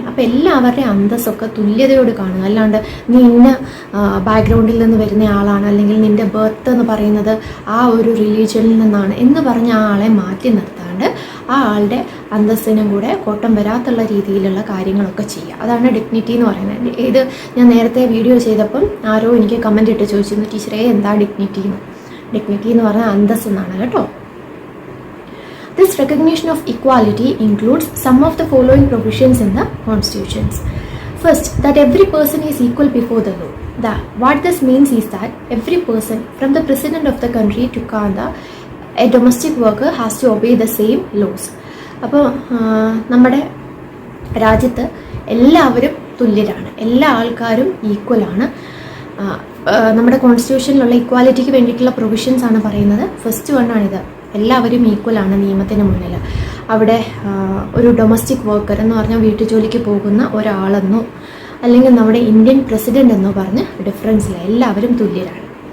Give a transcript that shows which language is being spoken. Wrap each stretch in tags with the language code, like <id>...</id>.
<ml>അപ്പോൾ എല്ലാവരുടെയും അന്തസ്സൊക്കെ തുല്യതയോട് കാണുക. അല്ലാണ്ട് നീ ഇന്ന ബാക്ക്ഗ്രൗണ്ടിൽ നിന്ന് വരുന്ന ആളാണ്, അല്ലെങ്കിൽ നിൻ്റെ ബർത്ത് എന്ന് പറയുന്നത് ആ ഒരു റിലീജിയനിൽ നിന്നാണ് എന്ന് പറഞ്ഞ് ആ ആളെ മാറ്റി നിർത്താണ്ട് ആ ആളുടെ അന്തസ്സിനും കൂടെ കോട്ടം വരാത്തുള്ള രീതിയിലുള്ള കാര്യങ്ങളൊക്കെ ചെയ്യുക. അതാണ് ഡിഗ്നിറ്റി എന്ന് പറയുന്നത്. ഇത് ഞാൻ നേരത്തെ വീഡിയോ ചെയ്തപ്പം ആരോ എനിക്ക് കമൻറ്റ് ഇട്ട് ചോദിച്ചിരുന്നു, ടീച്ചറേ എന്താ ഡിഗ്നിറ്റി എന്ന് പറഞ്ഞാൽ അന്തസ് എന്നാണ് കേട്ടോ.</ml> <en>This recognition of equality includes some of the following provisions in the constitutions. First, that every person is equal before the law. What this means is that every person, from the president of the country to Kanda, a domestic worker, has to obey the same laws.</en> <ml>അപ്പോൾ നമ്മുടെ രാജ്യത്ത് എല്ലാവരും തുല്യരാണ്, എല്ലാ ആൾക്കാരും ഈക്വലാണ്. നമ്മുടെ കോൺസ്റ്റിറ്റ്യൂഷനിലുള്ള ഇക്വാലിറ്റിക്ക് വേണ്ടിയിട്ടുള്ള provisions ആണ് പറയുന്നത്. ഫസ്റ്റ് വണ്ണാണിത്, എല്ലാവരും ഈക്വലാണ് നിയമത്തിന് മുന്നിൽ. അവിടെ ഒരു ഡൊമസ്റ്റിക് വർക്കർ എന്ന് പറഞ്ഞാൽ വീട്ടുജോലിക്ക് പോകുന്ന ഒരാളെന്നോ അല്ലെങ്കിൽ നമ്മുടെ ഇന്ത്യൻ പ്രസിഡൻ്റ് എന്നോ പറഞ്ഞ് ഡിഫറൻസ് ഇല്ല, എല്ലാവരും തുല്യരാണ്.</ml>